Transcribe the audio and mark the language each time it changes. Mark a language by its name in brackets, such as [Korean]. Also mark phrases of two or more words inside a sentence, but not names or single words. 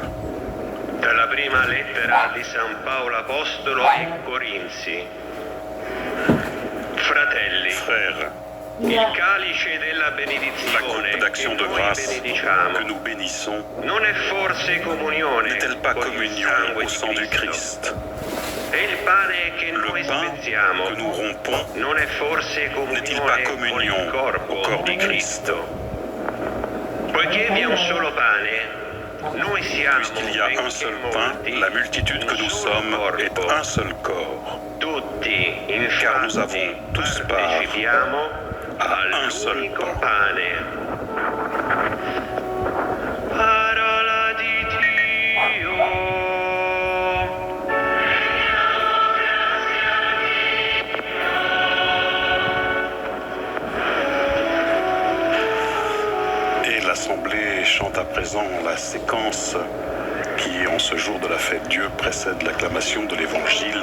[Italian] Dalla prima lettera di San Paolo Apostolo ai Corinzi. Fratelli, [French] Frères, [Italian] il calice della [French] la [Italian] benedizione [French] coupe d'action [Italian] che [French] de [Italian] noi [French] grâce [Italian] benediciamo [French] que nous bénissons [Italian] non è forse comunione [French] n'est-elle pas [Italian] con il [French] communion [Italian] sangue [French] au [Italian] di [French] sang du [Italian] Cristo? [French] Christ? [Italian] E il pane che noi [French] Le pain [Italian] spezziamo [French] que nous rompons [Italian] non è forse [French] n'est-il pas [Italian] comunione con il [French] communion [Italian] corpo [French] au corps [Italian] di [French] du Christ? [Italian] Cristo? Poiché vi è un solo pane, noi siamo [French] Puisqu'il y a un [Italian] benché [French] seul pain, [Italian] molti, [French] la multitude que [Italian] un [French] nous [Italian] solo [French] sommes est [Italian] corpo. [French] un seul corps. [Italian] Tutti, [French] Car nous [Italian] infatti, [French] avons tous part [Italian] partecipiamo [French] à un seul [Italian] all'unico [French] pain. [Italian] pane. Parola di Dio. [French] Et l'Assemblée chante à présent la séquence qui, en ce jour de la fête Dieu, précède l'acclamation de l'Évangile.